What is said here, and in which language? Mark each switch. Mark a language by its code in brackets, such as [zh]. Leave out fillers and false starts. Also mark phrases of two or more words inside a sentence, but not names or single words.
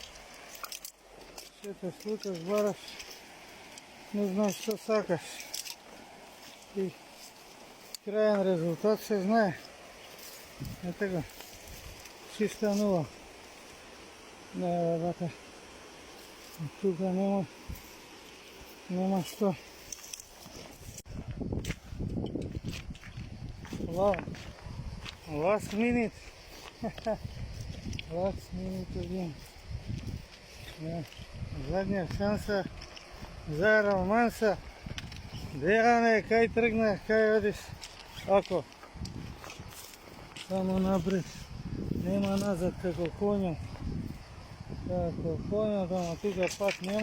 [mk] Ще те слуташ, бараш, не знаеш што сакаш. И крајен резултат се знае. Е така, чиста нула. Не, вака. Тука нема што. [en] Last minute. Last minute again. [mk] Задња шанса за романса. Дејане, кај тргна, кај одиш? Ако само напред, нема назад како коњот. Како коњот, ама тука пат нема.